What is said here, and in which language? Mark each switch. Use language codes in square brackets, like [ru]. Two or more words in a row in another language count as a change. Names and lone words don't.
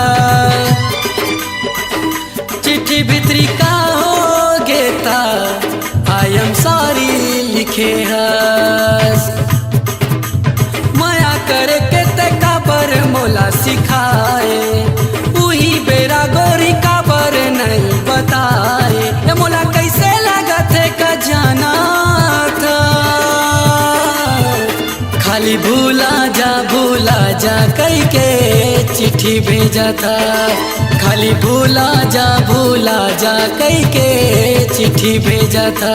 [hne] चिट्ठी भीतरी का हो गेता [en] I am sorry [hne] लिखे हस। माया करे के ते काबर मोला सिखाए उही बेरा गोरी काबर नहीं बताए। ये मोला कैसे लागत है का जाना था। खाली भूला जा कई के चिट्ठी भेजा था। खाली भूला जा कई के चिट्ठी भेजा था।